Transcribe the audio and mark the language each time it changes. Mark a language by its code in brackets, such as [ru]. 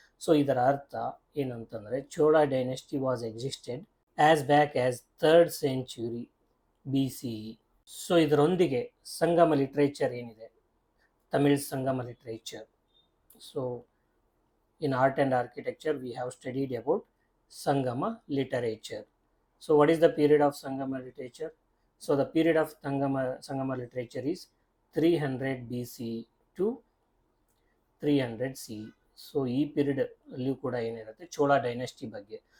[en] so [kn] ಇದರ ಅರ್ಥ ಏನಂತಂದರೆ, [en] Chola dynasty was existed as back as 3rd century BCE. [kn] So ಇದರೊಂದಿಗೆ ಸಂಗಮ ಲಿಟ್ರೇಚರ್ ಏನಿದೆ, ತಮಿಳ್ ಸಂಗಮ literature. [en] So in art and architecture we have studied about Sangama literature. So what is the period of Sangama literature? So the period of Sangama literature is 300 BC to 300 CE. [kn] So ಈ period ಅಲ್ಲಿ ಕೂಡ ಏನಿರುತ್ತೆ Chola dynasty ಬಗ್ಗೆ.